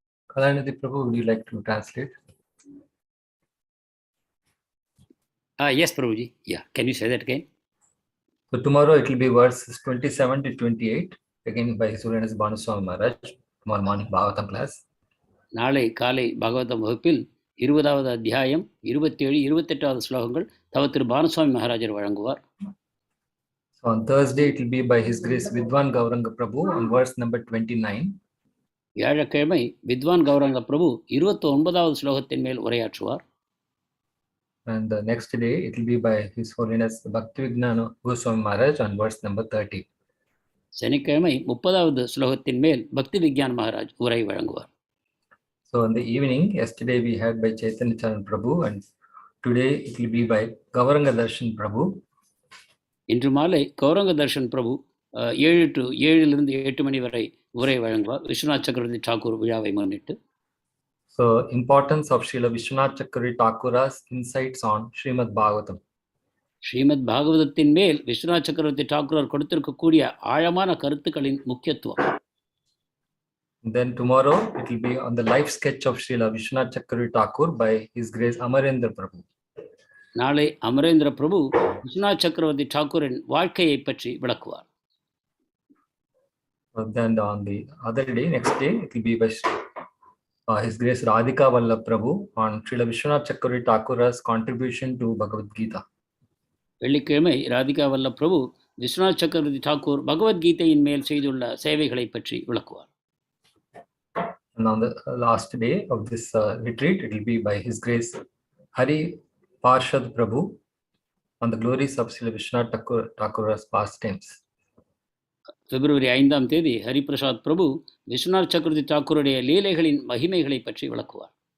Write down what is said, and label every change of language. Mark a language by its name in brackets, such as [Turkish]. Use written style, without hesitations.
[English] Kalanidhi Prabhu, would you like to translate? Yes, Prabhuji. Yeah, can you say that again? So tomorrow it will be verses 27 to 28, again by His Holiness Bhanuswami Maharaj, tomorrow morning Bhagavatam class. [Tamil] நாளை காலை பாகவதம் வகுப்பில் 20வது அத்தியாயம் 27, 28வது ஸ்லோகங்கள் தவ திரு பானுசுவாமி மகாராஜர் வழங்குவார். [English] So on Thursday it will be by His Grace Vidwan Gauranga Prabhu on verse number 29. [Tamil] வியாழக்கிழமை வித்வான் கௌரங்க பிரபு 29வது ஸ்லோகத்தின் மேல் உரையாற்றுவார். [English] And the next day it will be by His Holiness Bhaktivedanta Goswami Maharaj on verse number 30. [Tamil] சனிக்கிழமை 30வது ஸ்லோகத்தின் மேல் பக்தி விக்ஞான் மகாராஜ் உரை வழங்குவார். [English] So in the evening, yesterday we had by Chaitanya Prabhu, and today it will be by Gauranga Darshan Prabhu. [Tamil] இன்று மாலை கௌரங்க தர்ஷன் பிரபு [English] 7 to 8 [Tamil] மணி வரை உரை வழங்குவார் விஸ்வநாத் சக்கரவர்த்தி டாக்கூர் விழாவை முன்னிட்டு. [English] So importance of Srila Vishwanath Chakravarti Thakura's insights on Srimad Bhagavatam. [Tamil] Srimad பாகவதத்தின் மேல் விஸ்வநாத் சக்கரவர்த்தி டாக்கூர் கொடுத்திருக்கக்கூடிய ஆழமான கருத்துக்களின் முக்கியத்துவம். [English] Then tomorrow it will be on the life sketch of Srila Vishwanath Chakravarti Thakur by His Grace Amarendra Prabhu. [Tamil] நாளை அமரேந்திர பிரபு விஸ்வநாத் சக்கரவர்த்தி டாக்கூரின் வாழ்க்கையை பற்றி விளக்குவார். [English] Then on the other day, next day, it will be by His Grace Radhika Vallabh Prabhu on Srila Vishwanath Chakravarti Thakur's contribution to Bhagavad Gita. [Tamil] வெள்ளிக்கிழமை ராதிகா வல்லப் பிரபு விஸ்வநாத் சக்கரவர்த்தி டாக்கூர் பகவத்கீதையின் மேல் செய்துள்ள சேவைகளை பற்றி விளக்குவார். [English] And on the last day of this retreat, it will be by His Grace Hari Parshad Prabhu on the glories of Srila Vishwanath Thakur's pastimes. [Tamil] பிப்ரவரி 5ஆம் தேதி ஹரிபிரசாத் பிரபு விஸ்வநாத் சக்கரவர்த்தி டாக்கூருடைய லீலைகளின் மகிமைகளை பற்றி விளக்குவார்.